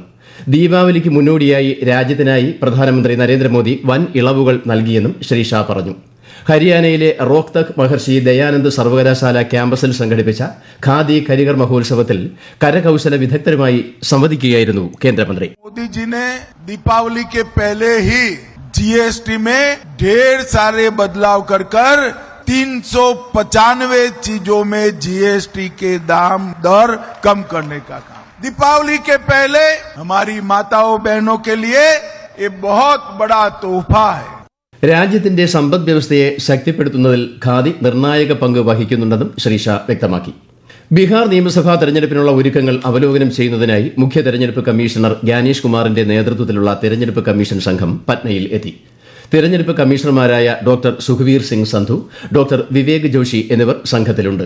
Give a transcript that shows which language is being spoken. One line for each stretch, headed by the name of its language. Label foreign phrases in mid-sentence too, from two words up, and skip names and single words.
Malayalam: ദീപാവലിക്ക് മുന്നോടിയായി രാജ്യത്തിനായി പ്രധാനമന്ത്രി നരേന്ദ്രമോദി വൻ ഇളവുകൾ നൽകിയെന്നും ശ്രീ ഷാ പറഞ്ഞു. ഹരിയാനയിലെ റോഹ്തക് മഹർഷി ദയാനന്ദ് സർവകലാശാല ക്യാമ്പസിൽ സംഘടിപ്പിച്ച ഖാദി കരികർ മഹോത്സവത്തിൽ കരകൌശല വിദഗ്ധരുമായി സംവദിക്കുകയായിരുന്നു കേന്ദ്രമന്ത്രി.
Hindi: मोदीजीने दीपावली के पहले ही GST में ढेर सारे बदलाव कर 395 चीजों में GST के दाम दर कम करने का काम. दीपावली के पहले हमारी माताओं बहनों के लिए ये बहुत बड़ा तोहफा है.
Malayalam: രാജ്യത്തിന്റെ സമ്പദ് വ്യവസ്ഥയെ ശക്തിപ്പെടുത്തുന്നതിൽ ഖാദി നിർണായക പങ്ക് വഹിക്കുന്നുണ്ടെന്നും ശ്രീ ഷാ വ്യക്തമാക്കി. ബീഹാർ നിയമസഭാ തെരഞ്ഞെടുപ്പിനുള്ള ഒരുക്കങ്ങൾ അവലോകനം ചെയ്യുന്നതിനായി മുഖ്യ തെരഞ്ഞെടുപ്പ് കമ്മീഷണർ ജ്ഞാനേഷ് കുമാറിന്റെ നേതൃത്വത്തിലുള്ള തെരഞ്ഞെടുപ്പ് കമ്മീഷൻ സംഘം പറ്റ്നയിൽ എത്തി. തെരഞ്ഞെടുപ്പ് കമ്മീഷണർമാരായ ഡോക്ടർ സുഖ്വീർ സിംഗ് സന്ധു, ഡോക്ടർ വിവേക് ജോഷി എന്നിവർ സംഘത്തിലുണ്ട്.